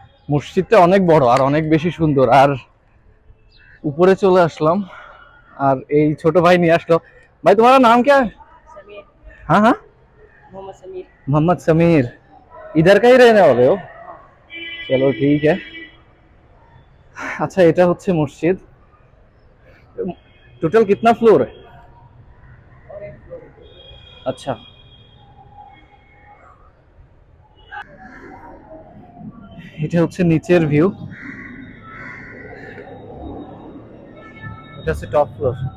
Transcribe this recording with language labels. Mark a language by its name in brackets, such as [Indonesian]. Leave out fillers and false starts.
[Bangla] মসজিদটা অনেক বড় আর অনেক বেশি সুন্দর। আর উপরে চলে আসলাম, আর এই ছোট ভাই নিয়ে আসলো। ভাই, তোমার নাম [Hindi] क्या है? समीर। हाँ हाँ, मोहम्मद समीर। मोहम्मद समीर, इधर का ही रहने वाले हो? चलो ठीक है। [Bangla] আচ্ছা, এটা হচ্ছে মসজিদ। [Hindi] टोटल कितना फ्लोर है? [Bangla] अच्छा, এটা হচ্ছে নিচের ভিউ, এটা হচ্ছে টপ ফ্লোর।